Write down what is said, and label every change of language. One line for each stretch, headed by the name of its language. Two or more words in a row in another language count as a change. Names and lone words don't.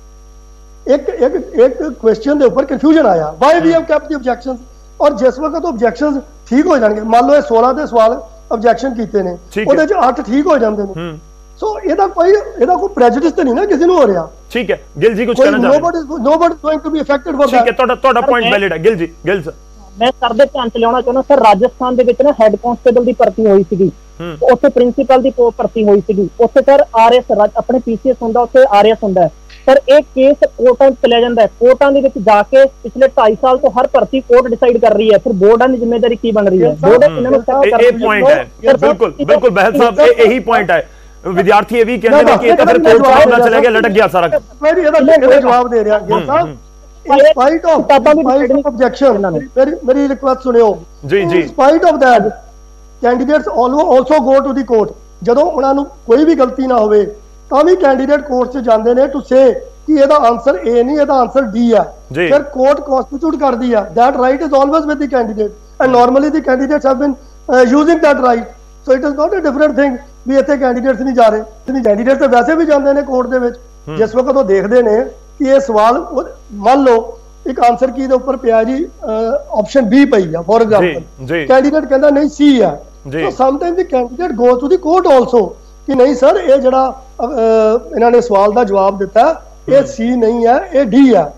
Punjabi: ਇੱਕ ਕੁਐਸਚਨ ਦੇ ਉੱਪਰ ਕਨਫਿਊਜ਼ਨ ਆਇਆ,
English: why we have kept the objections,
Punjabi: ਔਰ ਜਿਸ ਵਕਤ ਆਬਜੈਕਸ਼ਨਸ ਠੀਕ ਹੋ ਜਾਣਗੇ, ਮੰਨ ਲਓ ਇਹ 16 ਦੇ ਸਵਾਲ ਆਬਜੈਕਸ਼ਨ ਕੀਤੇ ਨੇ, ਉਹਦੇ ਚ 8 ਠੀਕ ਹੋ ਜਾਂਦੇ ਨੇ, ਸੋ ਇਹਦਾ ਕੋਈ ਪ੍ਰੈਜੁਡਿਸ ਤੇ ਨਹੀਂ ਨਾ ਕਿਸੇ ਨੂੰ ਹੋ ਰਿਹਾ। ਠੀਕ ਹੈ ਗਿੱਲ ਜੀ ਕੁਝ ਕਹਿਣਾ ਚਾਹੁੰਦੇ?
English: nobody is going to be affected for that।
Punjabi: ਠੀਕ ਹੈ, ਤੁਹਾਡਾ ਪੁਆਇੰਟ ਵੈਲਿਡ ਹੈ ਗਿੱਲ ਜੀ। ਗਿੱਲ ਸਰ ਮੈਂ ਸਰ ਦੇ ਧਿਆਨ ਚ ਲਿਆਉਣਾ ਚਾਹੁੰਦਾ ਸਰ, ਰਾਜਸਥਾਨ ਦੇ ਵਿੱਚ ਨਾ
English: head constable
Punjabi: ਦੀ ਭਰਤੀ ਹੋਈ ਸੀਗੀ, ਉੱਥੇ ਪ੍ਰਿੰਸੀਪਲ ਦੀ ਭਰਤੀ ਹੋਈ ਸੀਗੀ, ਉੱਥੇ ਸਰ ਆਰਐਸ ਆਪਣੇ ਪੀਸੀਐਸ ਹੁੰਦਾ, ਉੱਥੇ ਆਰਐਸ ਹੁੰਦਾ ਸਰ। ਇਹ ਕੇਸ ਕੋਰਟਾਂ ਚ ਚਲਿਆ ਜਾਂਦਾ, ਕੋਰਟਾਂ ਦੇ ਵਿੱਚ ਜਾ ਕੇ ਪਿਛਲੇ 2.5 ਸਾਲ ਤੋਂ ਹਰ ਭਰਤੀ ਕੋਰਟ ਡਿਸਾਈਡ ਕਰ ਰਹੀ ਹੈ, ਫਿਰ ਬੋਰਡਾਂ ਦੀ ਜ਼ਿੰਮੇਵਾਰੀ ਕੀ ਬਣ ਰਹੀ ਹੈ? ਬੋਰਡ ਇਹਨਾਂ ਨੂੰ ਇਹ ਪੁਆਇੰਟ ਹੈ, ਬਿਲਕੁਲ ਬਹਿਲ ਸਾਹਿਬ ਇਹੀ ਪੁਆਇੰਟ ਹੈ। ਵਿਦਿਆਰਥੀ ਇਹ ਵੀ ਕਹਿੰਦੇ ਨੇ ਕਿ ਇਹ ਤਾਂ ਫਿਰ ਕੋਰਟ ਦਾ ਮਾਮਲਾ ਚਲਾ ਗਿਆ, ਲਟਕ ਗਿਆ ਸਾਰਾ। ਮੈਂ ਇਹਦਾ ਜਵਾਬ ਦੇ ਰਿਹਾ ਗਿੱਲ ਸਾਹਿਬ।
English: In spite of objection,
Hindi: मेरी request सुनियो जी।
English: In spite of that, candidates also go to the court।
Punjabi: ਜਦੋਂ ਉਹਨਾਂ ਨੂੰ ਕੋਈ ਵੀ ਗਲਤੀ ਨਾ ਹੋਵੇ ਤਾਂ ਵੀ ਕੈਂਡੀਡੇਟ ਕੋਰਟ 'ਚ ਜਾਂਦੇ ਨੇ
English: to say
Punjabi: ਕਿ ਇਹਦਾ ਆਨਸਰ ਏ ਨਹੀਂ, ਇਹਦਾ ਆਨਸਰ ਡੀ ਹੈ। ਫਿਰ ਕੋਰਟ ਕਨਸਟੀਟਿਊਟ ਕਰਦੀ ਹੈ।
English: that right is always with the candidate and normally the candidates have been using that right, so it is not a different thing
Punjabi: ਵੀ ਇੱਥੇ ਕੈਂਡੀਡੇਟਸ ਨਹੀਂ ਜਾ ਰਹੇ, ਨਹੀਂ ਕੈਂਡੀਡੇਟ ਤਾਂ ਵੈਸੇ ਵੀ ਜਾਂਦੇ ਨੇ ਕੋਰਟ ਦੇ ਵਿੱਚ। ਜਿਸ ਵਕਤ ਉਹ ਦੇਖਦੇ ਨੇ ਕਿ ਇਹ ਸਵਾਲ ਮੰਨ ਲਓ ਇੱਕ ਆਨਸਰ ਕੀ ਦੇ ਉੱਪਰ ਪਿਆ ਜੀ ਆਪਸ਼ਨ ਬੀ ਪਈ ਆ
English: for example,
Punjabi: ਕੈਂਡੀਡੇਟ ਕਹਿੰਦਾ ਨਹੀਂ ਸੀ ਆ,
English: so sometime the candidate go to the court also
Punjabi: ਕਿ ਨਹੀਂ ਸਰ ਇਹ ਜਿਹੜਾ ਇਹਨਾਂ ਨੇ ਸਵਾਲ ਦਾ ਜਵਾਬ ਦਿੱਤਾ ਇਹ ਸੀ ਨਹੀਂ ਹੈ, ਇਹ ਡੀ ਹੈ।